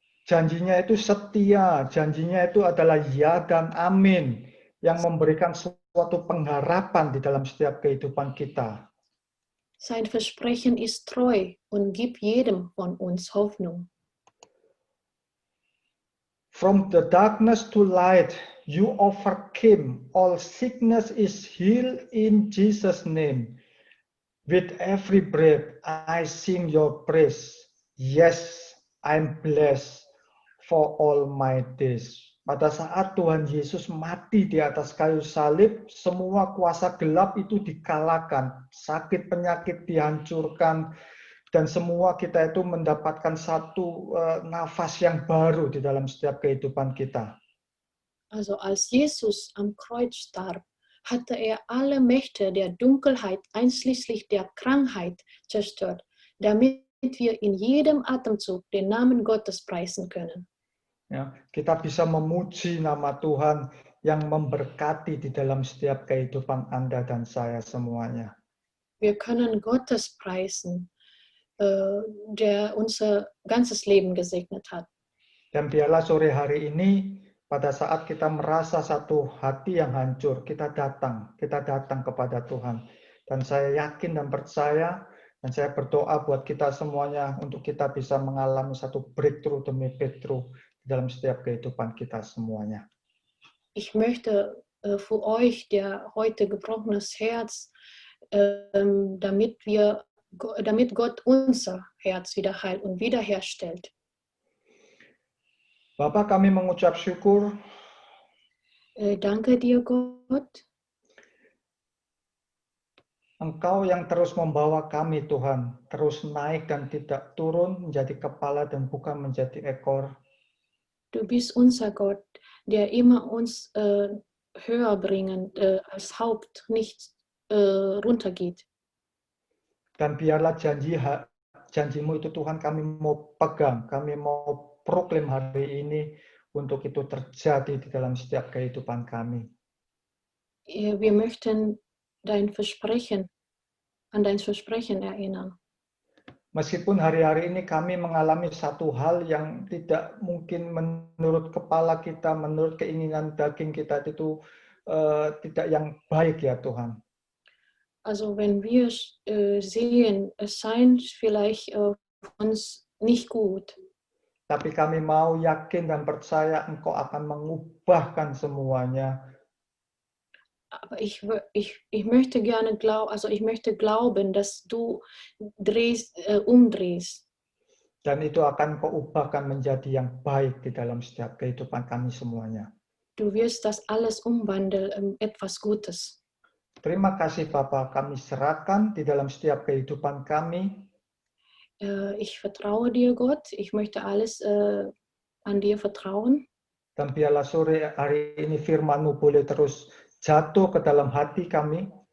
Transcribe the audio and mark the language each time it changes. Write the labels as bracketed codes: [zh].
[id] Janjinya itu setia, janjinya itu adalah ya dan amin, yang memberikan suatu pengharapan di dalam setiap kehidupan kita. [de] Sein Versprechen ist treu und gibt jedem von uns Hoffnung. [en] From the darkness to light, you overcame. All sickness is healed in Jesus' name. With every breath, I sing your praise. Yes, I'm blessed for all my days. [id] Pada saat Tuhan Yesus mati di atas kayu salib, semua kuasa gelap itu dikalahkan, sakit penyakit dihancurkan, dan semua kita itu mendapatkan satu nafas yang baru di dalam setiap kehidupan kita. [de] Also als Jesus am Kreuz starb, hatte er alle Mächte der Dunkelheit, einschließlich der Krankheit, zerstört, damit wir in jedem Atemzug den Namen Gottes preisen können. [id] Ya, kita bisa memuji nama Tuhan yang memberkati di dalam setiap kehidupan Anda dan saya semuanya. [de] Wir können Gottes preisen, der unser ganzes Leben gesegnet hat. [id] Dan biarlah sore hari ini, pada saat kita merasa satu hati yang hancur, kita datang kepada Tuhan. Dan saya yakin dan percaya, dan saya berdoa buat kita semuanya, untuk kita bisa mengalami satu breakthrough demi breakthrough dalam setiap kehidupan kita semuanya. [de] Ich möchte für euch, der heute gebrochenes Herz, damit Gott unser Herz wieder heilt und wiederherstellt. [id] Bapak, kami mengucap syukur. [de] Danke dir, Gott. [id] Engkau yang terus membawa kami, Tuhan, terus naik dan tidak turun, menjadi kepala dan bukan menjadi ekor. [de] Du bist unser Gott, der immer uns höher bringen als Haupt, nicht runtergeht. [id] Dan biarlah janjimu itu Tuhan kami mau pegang, kami mau proklaim hari ini untuk itu terjadi di dalam setiap kehidupan kami. [de] Wir möchten an dein Versprechen erinnern. [id] Meskipun hari-hari ini kami mengalami satu hal yang tidak mungkin menurut kepala kita, menurut keinginan daging kita itu tidak yang baik ya Tuhan. [de] Also wenn wir sehen, es scheint vielleicht uns nicht gut. [id] Tapi kami mau yakin dan percaya Engkau akan mengubahkan semuanya. [de] Aber ich möchte gerne glauben, dass du umdrehst. [id] Dan itu akan Kau ubahkan menjadi yang baik di dalam setiap kehidupan kami semuanya. [de] Du wirst das alles umwandeln in etwas Gutes. [id] Terima kasih Bapa, kami serahkan di dalam setiap kehidupan kami. [de] Ich vertraue dir, Gott. Ich möchte alles an dir vertrauen. [id] Dan biarlah sore hari ini firman-Mu boleh terus jatuh ke dalam hati kami.